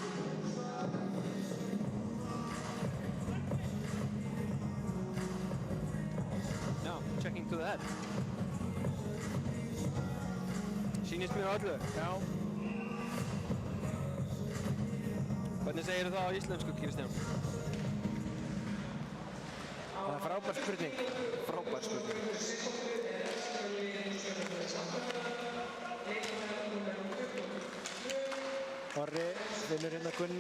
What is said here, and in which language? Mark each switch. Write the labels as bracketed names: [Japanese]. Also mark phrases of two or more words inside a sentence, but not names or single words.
[Icelandic] Já, [English] checking to the head. [Icelandic] Sýnist mér á öllu. Já. Hvernig segir það á íslensku, Kristján? Það er frábær spurning. Frábær spurning. Orri vinnur hérna Gunna.